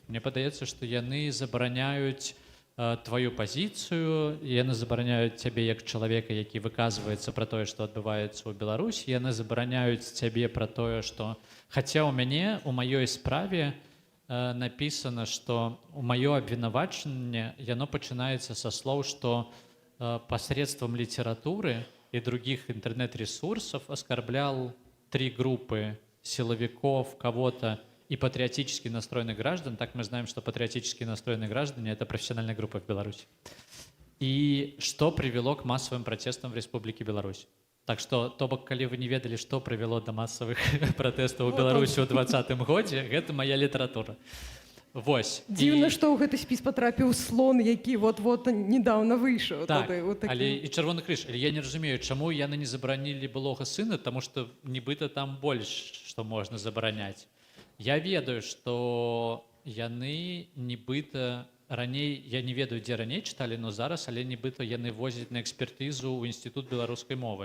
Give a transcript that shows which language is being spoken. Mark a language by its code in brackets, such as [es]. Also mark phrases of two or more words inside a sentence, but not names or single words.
[be] Мне падаецца, што яны забараняюць твою пазіцыю, яны забараняюць цябе як чалавека, які выказваецца пра тое, што адбываецца ў Беларусі, яны забараняюць цябе пра тое, што... Хаця ў мяне, у маёй справе напісана, што у маё абвінавачанне яно пачынаецца са слоў, што [ru] посредством літературы и других интернет-ресурсов оскорблял 3 группы силовиков, кого-то и патриотически настроенных граждан. Так мы знаем, что патриотически настроенные граждане – это профессиональная группа в Беларуси. И что привело к массовым протестам в Республике Беларусь. Так что, [be] то бок, калі вы не ведали, [ru] что привело до массовых протестов в Беларуси в 2020 году, это моя литература. [be] Вось. Дзіўна, што ў гэты спіс патрапіў слон, які [ru] вот-вот недавно [be] выйшаў. Так, але і Чырвоны крыж. Але я не разумею, чаму яны не забаранілі былога сына, таму што нібыта там больш, што можна забараняць. Я ведаю, што яны нібыта раней, я не ведаю, дзе раней чыталі, но зараз, але нібыта яны возяць на экспертызу ў Інстытут беларускай мовы.